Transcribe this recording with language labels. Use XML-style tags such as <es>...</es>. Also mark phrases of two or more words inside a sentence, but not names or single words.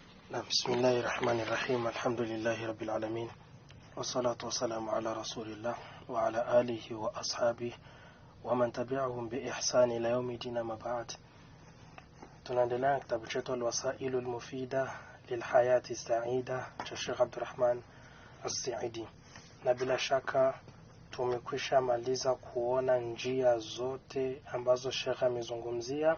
<ar>بسم الله الرحمن الرحيم. الحمد لله رب العالمين، والصلاة والسلام على رسول الله وعلى آله وأصحابه ومن تبعهم بإحسان إلى يوم الدين. ما بعد.</ar> <sw>tunaendelea kitabu chetu Al-Wasailu Al-Mufida Lilhayati Saida cha Sheikh Abdurrahman As-Saidi, na bila shaka tumekwisha maliza kuona njia zote ambazo Sheikh amezungumzia.</sw>